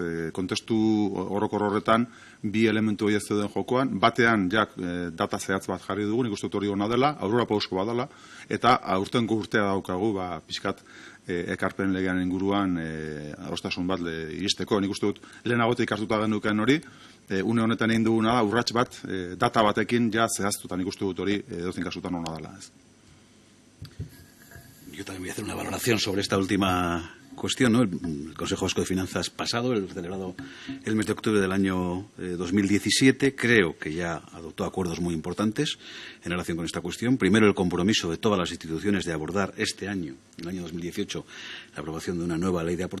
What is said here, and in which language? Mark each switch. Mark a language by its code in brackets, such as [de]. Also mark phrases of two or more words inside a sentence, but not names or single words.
[eu] Kontestu orokor horretan bi elementu horiek zeuden jokoan, batean jak data zehatz bat jarri dugu, nik uste dut hori ona dela, aurrera pausko bat dela, eta aurtengo urtea daukagu, pixkat ekarpen legean inguruan adostasun bat iristeko. Nik uste dut lehenagotik hartuta genuken hori, une honetan egin duguna da, urrats bat, data batekin ja zehaztuta, nik uste dut hori edozein kasutan ona dela. [es] Yo también voy a hacer una valoración sobre esta última cuestión, ¿no? El Consejo Vasco de Finanzas pasado, el celebrado el mes de octubre del año 2017, creo que ya adoptó acuerdos muy importantes en relación con esta cuestión. Primero, el compromiso de todas las instituciones de abordar este año, el año 2018, la aprobación de una nueva ley de aportaciones.